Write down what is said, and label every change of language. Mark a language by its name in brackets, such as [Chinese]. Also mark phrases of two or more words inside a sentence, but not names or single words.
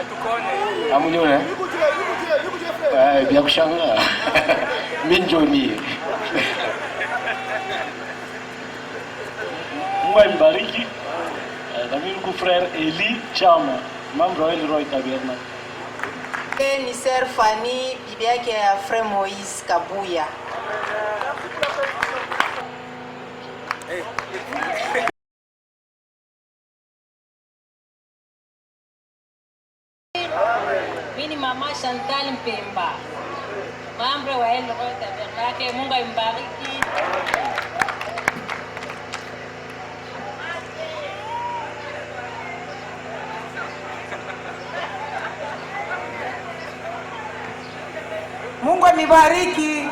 [Swahili] Amouniou, hein? Bien kushanga. Minjoni. Mungu ambariki. Na mimi frère Eli Chama, [French] membre à [Swahili] Elvo Tabernacle. Ni sœur Fanny, bibi yake ya frère Moïse Kabuya. Mimi mama Chantal Mpemba, membre wa Elvo Tabernacle. Mungu ambariki. Mungu amibariki.